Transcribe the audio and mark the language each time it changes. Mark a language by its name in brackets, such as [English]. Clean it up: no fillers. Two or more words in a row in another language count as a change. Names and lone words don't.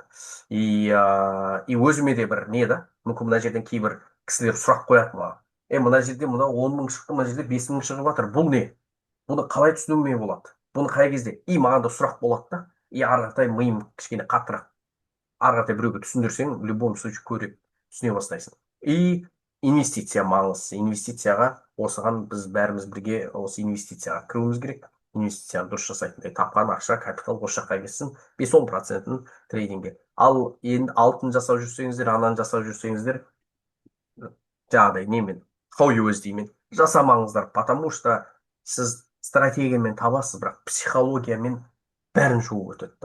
[Kazakh] И өзіме де бір не да, мүмкін мына жерден кейбір кісілер сұрақ қояды маған. Мына жерде 10,000 шықты, мына жерде 5,000 шығып жатыр. Бұл не? Бұны қалай түсінуіме болады? Бұны қай кезде? И маған да сұрақ болады да. И ары қарай миым кішкене қаттырақ. Ары қарай біреуге түсіндірсең, [Russian] в любом случае [Kazakh] түсіне бастайсың. И инвестиция маңызды. Инвестицияға осыған біз бәріміз бірге осы инвестицияға кіруіміз керек. Инвестицияны дұрыс жасайтындай тапқан ақша, капитал осы жаққа кетсін, 5-10% трейдингге. Ал енді алтын жасап жүрсеңіздер, ананы жасап жүрсеңіздер, жаңағыдай немен, деймен жасамаңыздар, [Russian] потому что [Kazakh] сіз стратегиямен табасыз, бірақ психологиямен бәрін жуып өтеді да.